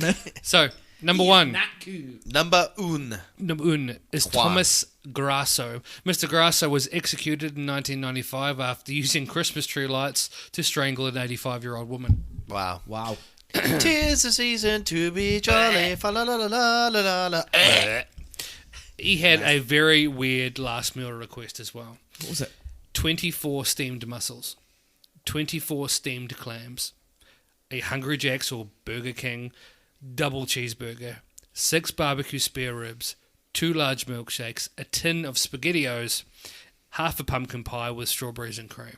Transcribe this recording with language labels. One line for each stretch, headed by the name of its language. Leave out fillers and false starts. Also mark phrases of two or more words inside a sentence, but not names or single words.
English: So, number one. Number un. Number one is Thomas Grasso. Mr. Grasso was executed in 1995 after using Christmas tree lights to strangle an 85-year-old woman. Wow. Wow. 'Tis the season to be jolly. Fa la la la la la la. He had a very weird last meal request as well. What was it? 24 steamed mussels, 24 steamed clams, a Hungry Jack's or Burger King double cheeseburger, 6 barbecue spare ribs, 2 large milkshakes, a tin of SpaghettiOs, half a pumpkin pie with strawberries and cream.